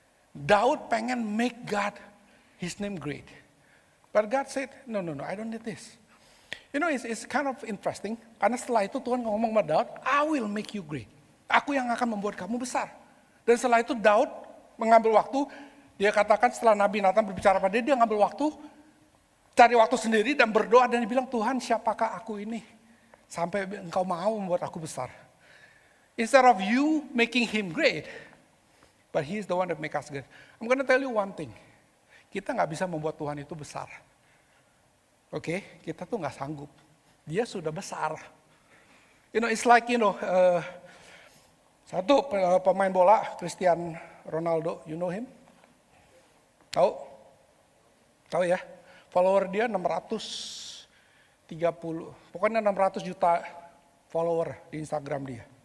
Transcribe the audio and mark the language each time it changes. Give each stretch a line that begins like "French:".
Indonesian: Daud pengen
English: make God, his name great. But God said, no, I don't need this. It's kind of interesting.
Indonesian: Karena setelah itu Tuhan ngomong sama Daud,
English: I will make you great.
Indonesian: Aku yang akan membuat kamu besar. Dan setelah itu Daud mengambil waktu, dia katakan setelah Nabi Nathan berbicara pada dia ngambil waktu, cari waktu sendiri dan berdoa dan dia bilang, Tuhan siapakah aku ini? Sampai engkau mau membuat aku besar.
English: Instead of you making him great, but he is the one that make us great. I'm gonna tell you one thing.
Indonesian: Kita gak bisa membuat Tuhan itu besar. Oke, kita tuh gak sanggup. Dia sudah besar. It's like, satu pemain bola, Cristiano Ronaldo,
English: you know him?
Indonesian: Tahu ya? Follower dia 630, pokoknya 600 juta follower di Instagram dia.